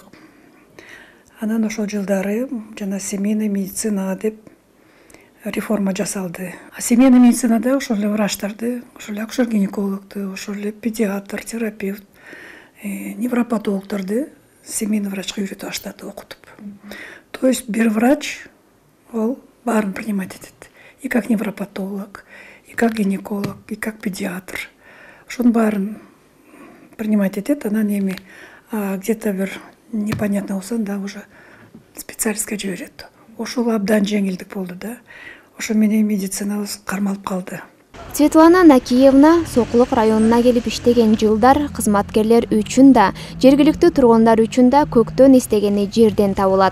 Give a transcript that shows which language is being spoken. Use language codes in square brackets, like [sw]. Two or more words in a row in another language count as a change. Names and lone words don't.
[ky] Анан ошол жылдары жана семейный медицинага деп реформа жасалды. А семейный медицинада ошол эле врачтарды, ошол эле акушер-гинекологду, ошол эле педиатр, терапевт, невропатологдорду семейный врачка үйрөтүп баштады, окутуп. [ru] То есть [ky] бир врач ол баарын принимать этет. [ru] И как невропатолог, и как гинеколог, и как педиатр. [ky] Ошонун баарын принимать этет, анан эми где-то бир непонятно болсо да уже специалистке жиберет. Ошол абдан жеңилдик болду да. Ошо менен медицинабыз кармалып калды. Светлана Накиевна Сокулук районуна келип иштеген жылдар кызматкерлер үчүн да, жергиликтүү тургундар үчүн да көктөн истегени жерден табылат.